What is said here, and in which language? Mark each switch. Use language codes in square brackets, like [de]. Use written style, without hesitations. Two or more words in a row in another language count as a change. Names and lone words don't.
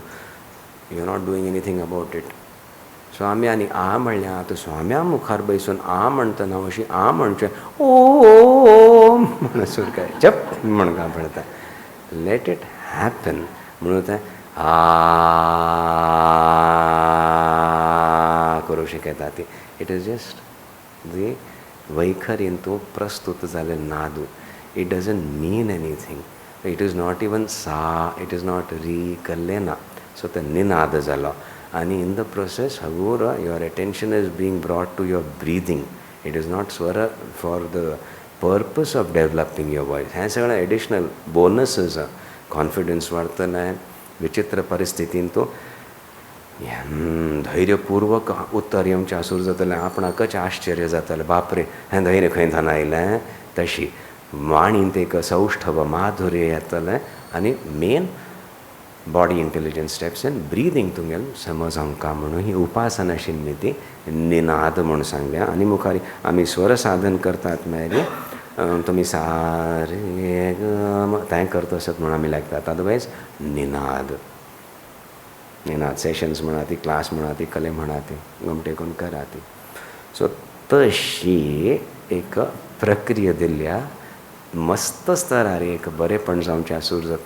[en] You are not doing anything about it. [kok] सो आमी आनी आ म्हणलें आतां स्वाम्या मुखार बसून आ म्हणटना अशी आ म्हणचें ओम म्हणून सुर काय जप म्हणका पडटा. [en] let it happen [kok] म्हणून तें आ करूं शिकयता ती. [en] it is just the [kok] वैखरीन तूं प्रस्तुत जालें नादू. [en] It doesn't mean anything. It is not even sa, it is not re, [kok] कल्ले ना. [en] सो [kok] ते निनाद जालो आनी [en] in the process hagur your attention is being brought to your breathing. It is not swar for the purpose of developing your voice. [kok] हें सगळें [en] additional bonuses. [kok] कॉन्फिडन्स वाडतलें. विचित्र परिस्थितीन तूं धैर्यपूर्वक उत्तर येवचें आसूर जातलें. आपणाकच आश्चर्य जातलें, बापरे हें धैर्य खंयच्यान आयलें. तशी वाणींत एक सौष्ठव माधुर्य येतलें आनी [en] mind body intelligence steps and breathing [kok] तुगेल समज आमकां म्हणून ही उपासना आशिल्ली ती निनाद म्हणून सांगल्या. आनी मुखारी आमी स्वर साधन करतात म्हळ्यार तुमी सा रे ग तें करता आसत म्हणून आमी लागतात. अदरवायज निनाद निनाद सेशन्स म्हणा ती, क्लास म्हणा ती, कले म्हणा ती, गमटे करून करा ती. सो तशी एक प्रक्रिया दिल्ल्या मस्त स्तरार एक बरेपण जावचें आसूर जाता.